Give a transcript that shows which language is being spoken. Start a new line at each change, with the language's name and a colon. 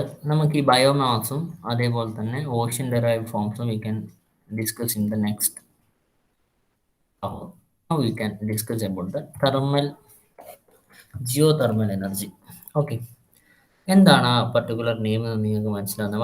Malayalam: നമുക്ക് ഈ ബയോമാസും അതേപോലെ തന്നെ ocean derived ഫോംസും
English: We can discuss in the next hour. Now we can discuss about the geothermal energy. Okay.
Malayalam: എന്താണ് ആ പർട്ടിക്കുലർ നെയിം എന്ന് നിങ്ങൾക്ക് മനസ്സിലാവുന്നത്?